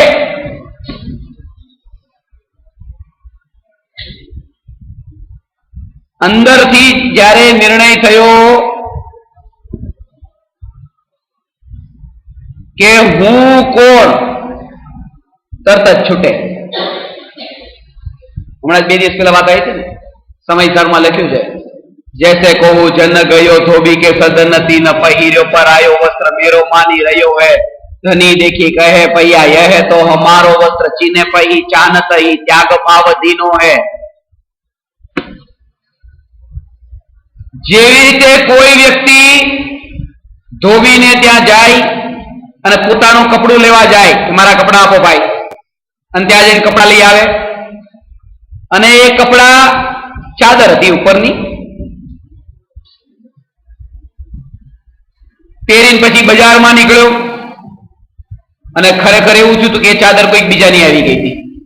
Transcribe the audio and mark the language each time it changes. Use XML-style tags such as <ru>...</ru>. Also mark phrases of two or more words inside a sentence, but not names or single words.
<gu>અંદરથી જ્યારે નિર્ણય થયો કે હું કોણ, તરત જ છૂટે. હમણાં 2 દિવસ પહેલા વાત આવી હતી ને, સમયસરમાં લખ્યું છે,</gu> <bra>जैसे कहूं जन गयो धोबी के सदन ती न पहिर्यो पर आयो वस्त्र मेरो मानी रह्यो है धनी देखी कहे भैया यह तो हमारो वस्त्र चीने पही चानत ही त्याग भाव दीनो है.</bra> <gu>જેવી રીતે કોઈ વ્યક્તિ ધોબીને ત્યાં જાય અને પોતાનું કપડું લેવા જાય કે મારા કપડા આપો ભાઈ, અને ત્યાં જઈને કપડા લઈ આવે, અને એ કપડા ચાદર હતી ઉપરની, પહેરીને પછી બજારમાં નીકળ્યો અને ખરેખર એવું થયું કે એ ચાદર કોઈક બીજાની આવી ગઈ હતી.</gu>